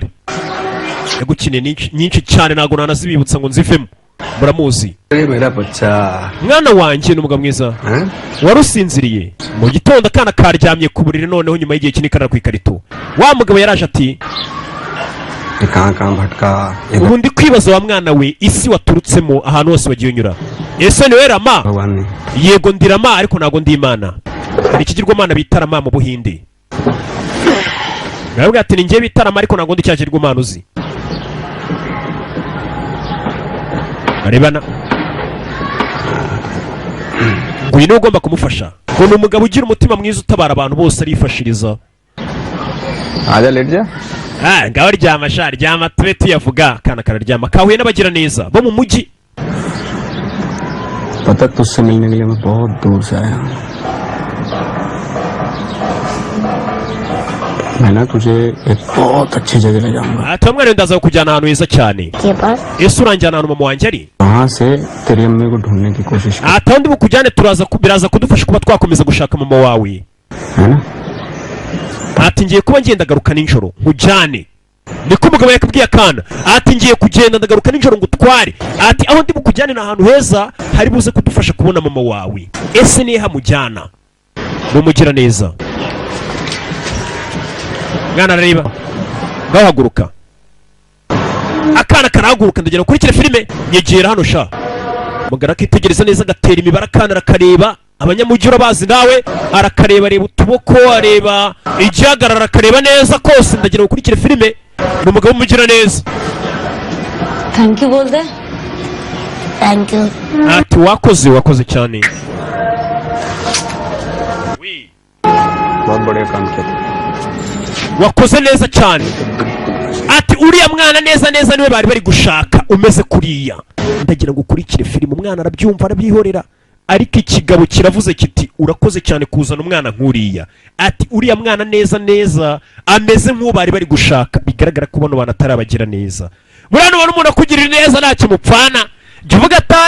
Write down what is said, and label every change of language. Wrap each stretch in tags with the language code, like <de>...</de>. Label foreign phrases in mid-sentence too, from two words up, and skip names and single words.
<rw>Yagukine nyinshi cyane ntago nanazibibutsa ngo nzivemo. Muramuzi. Mwana wanjye n'umugabo mwiza. Warusinziriye. Mu gitondo akana karyamye ku buriri, noneho nyuma y'igihe kinini kana ku ikarito. Wa mugabo yaraje ati</rw> <hi>कहाँ भटका</hi> <rw>ubu ndi kwibaza wa mwana we isi waturutsemo ahantu hose wagiye unyura ese niwe Rama</rw> <hi>भगवान ने</hi> <rw>yego ndi Rama ariko ntago ndi Imana hari ikigirwamana bita Rama mu Buhinde nabwo ati ninjye bita Rama ariko ntago ndi cya kigirwamana uzi arebana ngo yino ugomba kumufasha ngo ni umugabo ugira umutima mwiza utabara abantu bose arifashiriza</rw> <hi>आजा लेट जा</hi> <rw>ngaho ryama sha ryama tube tuyavuga kana kararyama kahuye n'abagira neza bo mu mujyi</rw> <hi>पता तुझसे मिलने के लिए मैं बहुत दूर से आया हूँ मैं ना तुझे एक बहुत अच्छी जगह ले जाऊंगा</hi> <rw>ati umwana ndaza kujyana ahantu heza cyane</rw> <hi>के पास</hi> <rw>ese uranjyana ahantu mama wanjye ari</rw> <hi>वहाँ से तेरी अम्मी को ढूंढने की कोशिश कर</hi> <rw>ati aho ndi bukujyane biraza kudufasha kuba twakomeza gushaka mama wawe</rw> <hi>है ना</hi> <rw>ati ngiye kuba ngenda garuka nijoro nkujyane niko umugabo yakubwiye akana ati ngiye kugenda ndagaruka nijoro ngutware ati aho ndi bukujyane ni ahantu heza hari buze kudufasha kubona mama wawe ese nihe hamujyana numugira neza mwana arareba ngaho haguruka akana karahaguruka ndagera kurikira filime nyegera hano sha mugara akitegereza neza agatera imibare akana arakareba abanyamujyi urabazi nawe arakareba areba utuboko areba igihagarara akareba neza kose ndagera gukurikira filime ni umugabo umugira neza</rw> <en>thank you</en> <hi>बोल दे</hi> <en>thank you</en> <rw>ati wakoze cyane</rw> <hi>बहुत बढ़िया काम किया</hi> <rw>wakoze neza cyane ati uriya mwana neza niwe bari bari gushaka umeze kuriya ndagira ngo ukurikire filime umwana arabyumva arabyihorera ariko ikigabo kiravuze kiti urakoze cyane kuzana umwana nkuriya ati uriya mwana neza ameze nk'uwo bari bari gushaka bigaragara ko bano bantu atarabagira neza buriya nubona umuntu akugirira neza ntacyo mupfana jya uvuga atari</rw>